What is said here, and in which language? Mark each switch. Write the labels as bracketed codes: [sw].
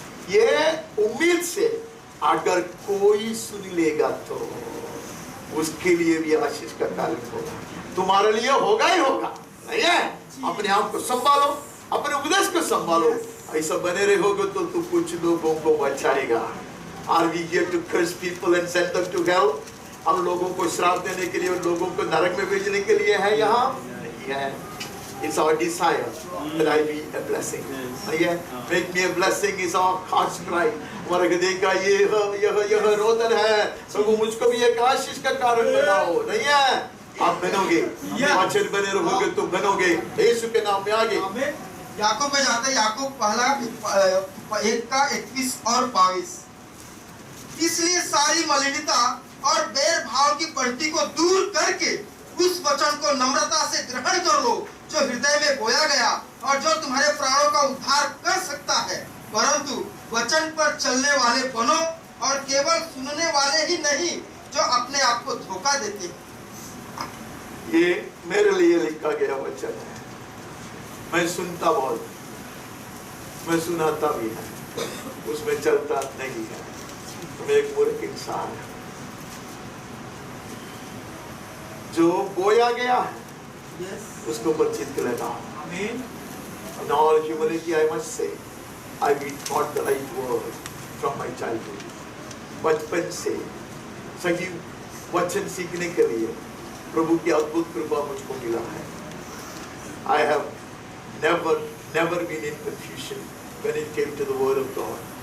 [hi] ये उम्मीद से अगर कोई सुन लेगा तो उसके लिए भी आशीष का कारण होगा, तुम्हारे लिए होगा ही होगा। नहीं है, अपने आप को संभालो, अपने उपदेश को संभालो, ऐसा बने रहोगे तो तू कुछ लोगों को बचाएगा। [en] Are we here to curse people and send them to hell? [hi] हम लोगों को श्राप देने के लिए और लोगों को नरक में भेजने के लिए है? यहाँ नहीं है। [en] It's our desire that I be a blessing. [hi] नहीं है, [en] make me a blessing is our heart's cry. [hi] हमारे हृदय का यह रोदन है, प्रभु मुझको भी एक आशीष का कारण बनाओ। नहीं है, आप बनोगे, वचन बने रहोगे तो बनोगे, यीशु के नाम में आगे। याकूब में जाते, याकूब 1:21 और 22 इसलिए सारी मलिनता और बैर भाव की बढ़ती को दूर करके उस वचन को नम्रता से ग्रहण कर लो जो हृदय में बोया गया और जो तुम्हारे प्राणों का उद्धार कर सकता है, परंतु वचन पर चलने वाले बनो और केवल सुनने वाले ही नहीं जो अपने आप को धोखा देते हैं। ये मेरे लिए लिखा गया वचन है। मैं सुनता बहुत, मैं सुनाता भी है, उसमें चलता नहीं है। मैं एक मूर्ख इंसान हूं। जो बोया गया है उसको ऊपर छिटके लगाओ। [en] In all humility I must say, I've been taught the right word from my childhood. [hi] बचपन से सही वचन सीखने के लिए प्रभु की अद्भुत कृपा मुझको मिला है। [en] I have never been in confusion when it came to the word of God.